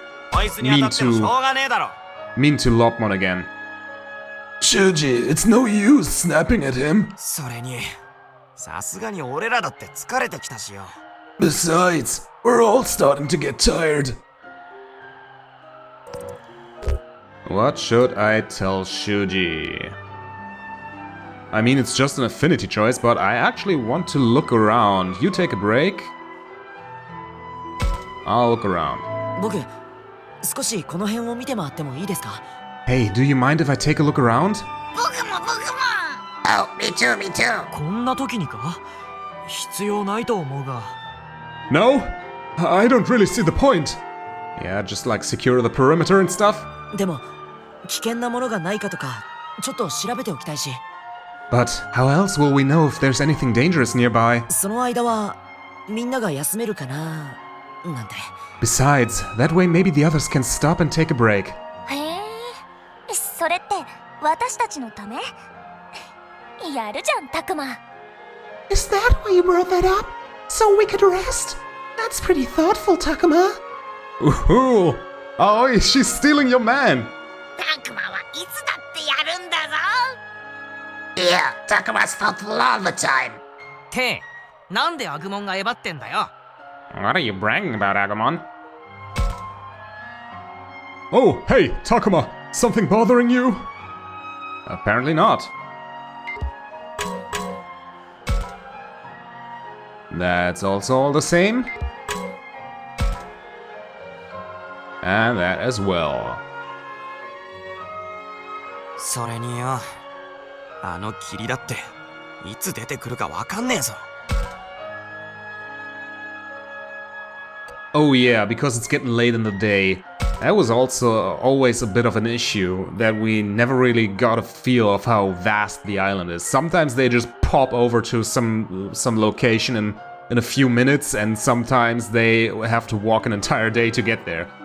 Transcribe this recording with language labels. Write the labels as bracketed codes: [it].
[ja] こいつに当たってもしょうがねえだろ。 [en] mean to Lopmon again. Shuji, it's no use snapping at him. [ja] それに、さすがに俺らだって疲れてきたしよ。 [en] Besides, we're all starting to get tired. What should I tell Shuji? I mean, it's just an affinity choice, but I actually want to look around. You take a break. I'll look around. [ja] 僕、少しこの辺を見て回ってもいいですか？ [en] Hey, do you mind if I take a look around? [ja] 僕も僕も。 [en] Oh, me too, me too. [ja] こんな時にか？必要ないと思うが。 [en] No? I don't really see the point. Yeah, just like secure the perimeter and stuff. [ja] でも、危険なものがないかとか、ちょっと調べておきたいし。 [en] But how else will we know if there's anything dangerous nearby? [ja] その間は、みんなが休めるかな、なんて。 [en] Besides, that way maybe the others can stop and take a break. [ja] へえ、それって私たちのため？やるじゃん、タクマ。 [en] Is that why you brought that up? So we could rest? That's pretty thoughtful, Takuma. Ooh! Aoi, she's stealing your man! [ja] タクマはいつだってやるんだぞ。 [en] Yeah, Takuma's thoughtful all the time. [ja] て、なんでアグモンがえばってんだよ。 [en] What are you bragging about, Agumon? Oh, hey, Takuma, something bothering you? Apparently not. That's also all the same. And that as well. [ja] それによ、あの霧だっていつ出てくるかわかんねえぞ。 [en] Oh yeah, because it's getting late in the day. That was also always a bit of an issue, that we never really got a feel of how vast the island is. Sometimes they just pop over to some location in a few minutes, and sometimes they have to walk an entire day to get there.